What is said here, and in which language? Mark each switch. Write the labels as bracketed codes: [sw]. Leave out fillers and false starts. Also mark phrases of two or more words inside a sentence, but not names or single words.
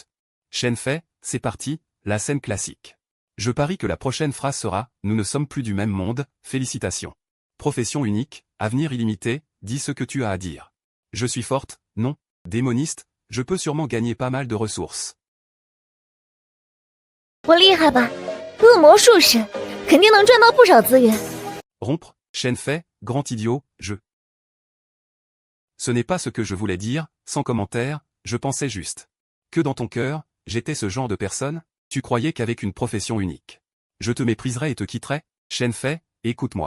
[fr] Shen Fei, c'est parti, la scène classique. Je parie que la prochaine phrase sera « Nous ne sommes plus du même monde, félicitations. Profession unique, avenir illimité, dis ce que tu as à dire. Je suis forte, non? Démoniste, je peux sûrement gagner pas mal de ressources. [zh] 我厉害吧？恶魔术士，肯定能赚到不少资源。 [fr] Rompre, Shen Fei, grand idiot, je. Ce n'est pas ce que je voulais dire, sans commentaire, je pensais juste. Que dans ton cœur, j'étais ce genre de personne? Tu croyais qu'avec une profession unique, je te mépriserais et te quitterais? Shen Fei, écoute-moi.